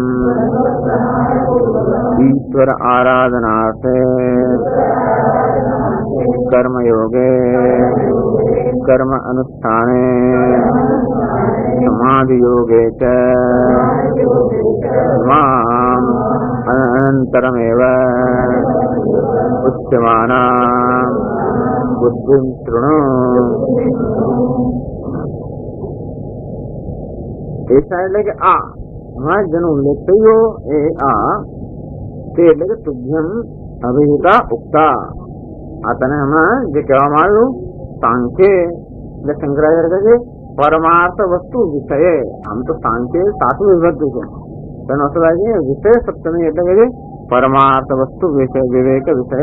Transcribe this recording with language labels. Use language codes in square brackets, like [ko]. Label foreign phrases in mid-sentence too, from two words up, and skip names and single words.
[sa] ईश्वर आराधनार्थे कर्म योगे कर्म अनुष्ठाने समाधि योगे च माम अनंतरमेव उच्यमाना बुद्धिं शृणु. [gu] ऐसा એટલે કે આ હમણાં જેનો ઉલ્લેખ થયો એ આ તે એટલે કે [sa] તુભ્યમ અભિહિતા ઉક્તા. [gu] આ તને હમણાં જે કહેવામાં આવ્યું સાંખ્ય એટલે શંકરાચાર્ય કહે છે પરમાર્થ વસ્તુ વિષય. આમ તો સાંખ્ય સાચું વિભક્તિ છે, તેનો અર્થ થાય છે વિષય સપ્તમી એટલે કે પરમાર્થ વસ્તુ વિષય વિવેક વિષય.